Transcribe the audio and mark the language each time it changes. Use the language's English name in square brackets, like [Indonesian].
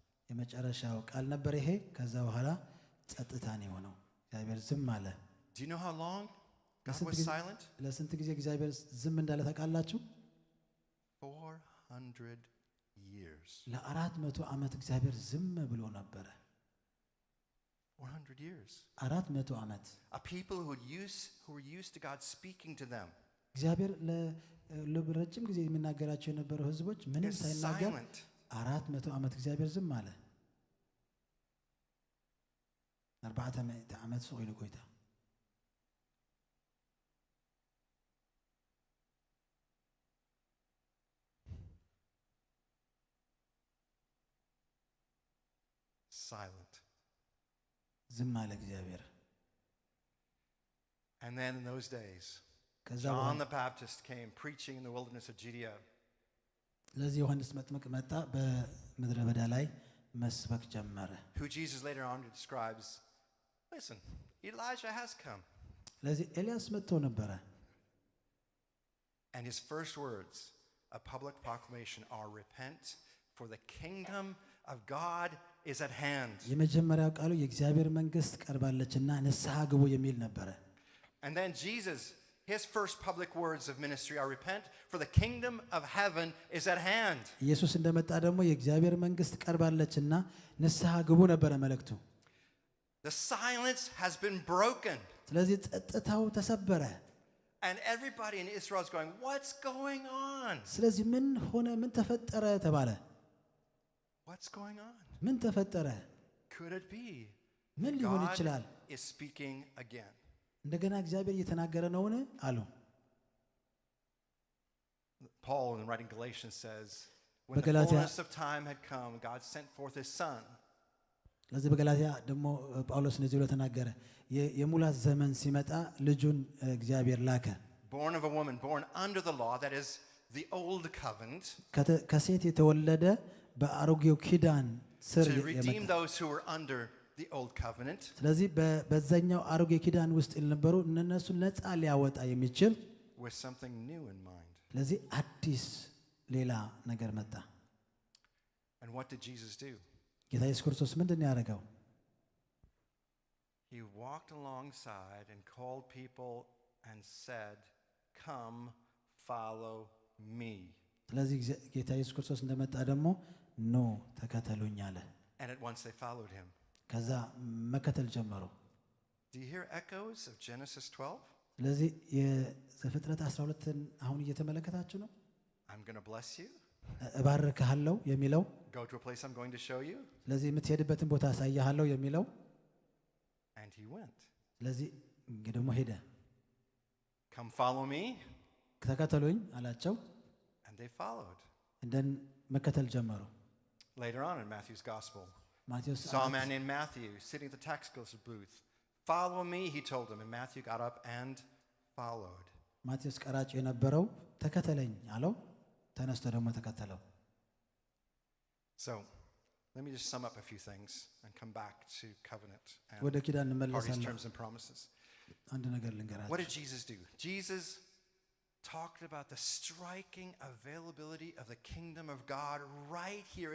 [Amharic] የመጨረሻው ቃል ነበር ይሄ። ከዛ በኋላ ጸጥታ ነው የሆነው። እግዚአብሔር ዝም አለ። [English] Do you know how long God was silent? [Amharic] ለስንት ጊዜ እግዚአብሔር ዝም እንዳለ ታውቃላችሁ? [English] 400 years. [Amharic] ለ400 ዓመት እግዚአብሔር ዝም ብሎ ነበረ። [English] 400 years. [Amharic] 400 ዓመት [English] A people who were used to God speaking to them. [Amharic] እግዚአብሔር ለረጅም ጊዜ የሚናገራቸው የነበረው ህዝቦች ምንም ሳይናገር 400 ዓመት እግዚአብሔር ዝም አለ። 400 ዓመት ሰው ይልቆይታ [English] silent. [Amharic] ዝም አለ እግዚአብሔር። [English] And then in those days, John the Baptist came preaching in the wilderness of Judea. [Amharic] ለዚህ ዮሐንስ መጥምቅ መጣ፣ በምድረ በዳ ላይ መስበክ ጀመረ። [English] Who Jesus later on describes, listen, Elijah has come. [Amharic] ለዚህ ኤልያስ መጥቶ ነበረ። [English] And his first words, a public proclamation, are repent, for the kingdom of God is at hand. [Amharic] የመጀመሪያው ቃሉ የእግዚአብሔር መንግስት ቀርባለችና ንስሐ ግቡ የሚል ነበረ። [English] And then Jesus, his first public words of ministry are repent, for the kingdom of heaven is at hand. [Amharic] ኢየሱስ እንደመጣ ደግሞ የእግዚአብሔር መንግስት ቀርባለችና ንስሐ ግቡ ነበረ መልእክቱ። [English] The silence has been broken. [Amharic] ስለዚህ ጸጥታው ተሰበረ። [English] And everybody in Israel is going, what's going on? [Amharic] ስለዚህ ምን ሆነ? ምን ተፈጠረ ተባለ። [English] What's going on? [Amharic] ምን ተፈጠረ? [English] Could it be [Amharic] ምን ሊሆን ይችላል? [English] God is speaking again? [Amharic] እንደገና እግዚአብሔር እየተናገረ ነውን አሉ። [English] Paul, in writing Galatians, says, when the fullness of time had come, God sent forth his son. [Amharic] ለዚህ በገላትያ ደግሞ ጳውሎስ እንደዚህ ብሎ ተናገረ። የሙላት ዘመን ሲመጣ ልጁን እግዚአብሔር ላከ። [English] Born of a woman, born under the law, that is the old covenant. [Amharic] ከሴት የተወለደ በአሮጌው ኪዳን ስር [English] to redeem those who were under the old covenant. [Amharic] ስለዚህ በዛኛው አሮጌ ኪዳን ውስጥ የነበሩ እነሱን ነፃ ሊያወጣ የሚችል [English] with something new in mind. [Amharic] ስለዚህ አዲስ ሌላ ነገር መጣ። [English] And what did Jesus do? [Amharic] ጌታ ኢየሱስ ክርስቶስ ምንድን ያደረገው? [English] He walked alongside and called people and said, come follow me. [Amharic] ስለዚህ ጌታ ኢየሱስ ክርስቶስ እንደመጣ ደግሞ ኖ ተከተሉኝ አለ። [English] And at once they followed him. [Amharic] ከዛ መከተል ጀመሩ። [English] Do you hear echoes of Genesis 12? [Amharic] ስለዚህ የዘፍጥረት 12ን አሁን እየተመለከታችሁ ነው። [English] I'm going to bless you. [Amharic] እባርክሃለሁ የሚለው [English] Go to a place I'm going to show you. [Amharic] ስለዚህ የምትሄድበትን ቦታ አሳያለሁ የሚለው [English] And he went. [Amharic] ስለዚህ ደግሞ ሄደ። [English] Come follow me. [Amharic] ተከተሉኝ አላቸው። [English] And they followed. [Amharic] እንደን መከተል ጀመሩ። [English] Later on in Matthew's gospel, [Amharic] ማቴዎስ [English] saw a man named Matthew sitting at the tax collector's booth. Follow me, he told him. And Matthew got up and followed. [Amharic] ማቴዎስ ቀራጭ የነበረው ተከተለኝ አለው። ተነስቶ ደግሞ ተከተለው። [English] So, let me just sum up a few things and come back to covenant [Amharic] ወደ ኪዳን [English] and parties, [Amharic] እንመለሳለን። [English] terms, and promises. [Amharic] አንድ ነገር [English] What [Amharic] ልንገራችሁ [English] did Jesus do? Jesus talked about the striking availability of the kingdom of God right here.